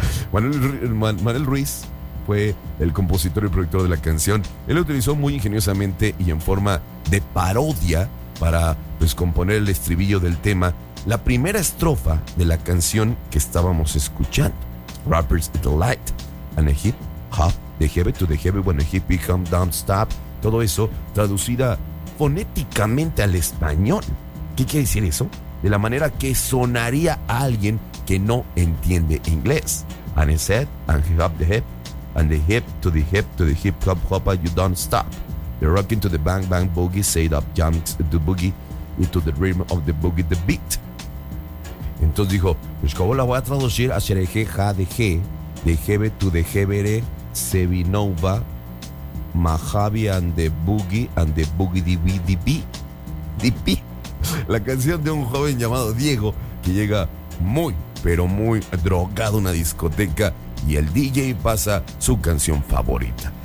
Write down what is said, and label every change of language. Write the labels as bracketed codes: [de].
[es] Manuel Ruiz fue el compositor y productor de la canción. Él la utilizó muy ingeniosamente y en forma de parodia para, pues, componer el estribillo del tema, la primera estrofa de la canción que estábamos escuchando. [en] Rapper's Delight, and a hip hop, the heavy to the heavy when a hippie come down stop. [es] Todo eso traducida fonéticamente al español. ¿Qué quiere decir eso? De la manera que sonaría a alguien que no entiende inglés. [en] And it said, and he hop the hip, and the hip to the hip to the hip hop hop, you don't stop. The rocking to the bang bang boogie, said up jumps the boogie into the rhythm of the boogie the beat. [es] Entonces dijo, pues como la voy a traducir a ser eje ja de g, de jebe to de jebere, sevinova. Mahavi and the boogie dibi dibi dibi. La canción de un joven llamado Diego que llega muy, pero muy drogado a una discoteca y el DJ pasa su canción favorita.